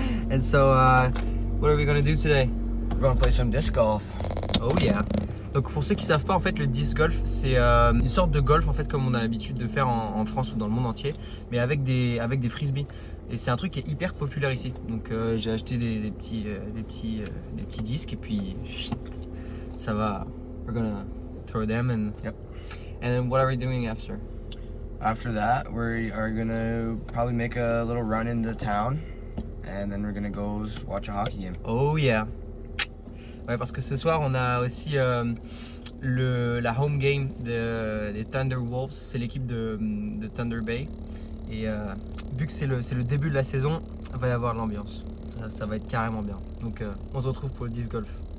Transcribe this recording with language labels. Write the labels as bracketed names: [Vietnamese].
[English] And so, what are we gonna do today? We're gonna play some disc golf. Oh yeah. [French] Donc pour ceux qui savent pas, en fait le disc golf c'est une sorte de golf en fait comme on a l'habitude de faire en France ou dans le monde entier, mais avec des frisbees. Et c'est un truc qui est hyper populaire ici. Donc j'ai acheté des petits disques et puis ça va. [English] We're gonna throw them and yep. And then what are we doing after? After that, we are gonna probably make a little run into town, and then we're gonna go watch a hockey game. Oh yeah. [French] Ouais, parce que ce soir on a aussi la [English] home game [French] des Thunder Wolves. C'est l'équipe de Thunder Bay. Et vu que c'est le début de la saison, il va y avoir l'ambiance. Ça va être carrément bien. Donc on se retrouve pour le disc golf.